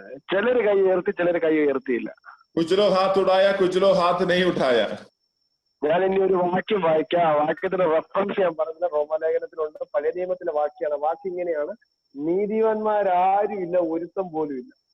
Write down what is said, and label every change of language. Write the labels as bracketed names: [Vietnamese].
[Malayalam] ചിലര് കൈ ഉയർത്തി, ചിലര് കൈ ഉയർത്തിയില്ല. [Hindi] कुछ लोग हाथ उठाया, कुछ लोग हाथ नहीं उठाया। [Malayalam] ഞാൻ ഇനി ഒരു വാക്യം വായിക്കാം. ആ വാക്യത്തിന് റെഫറൻസ് ഞാൻ പറഞ്ഞില്ല, റോമാലേഖനത്തിലുണ്ട്, പഴയ നിയമത്തിലെ വാക്യാണ്. വാക്യം ഇങ്ങനെയാണ്, നീതിമാന്മാരാരും ഇല്ല, ഒരുത്തം പോലും ഇല്ല.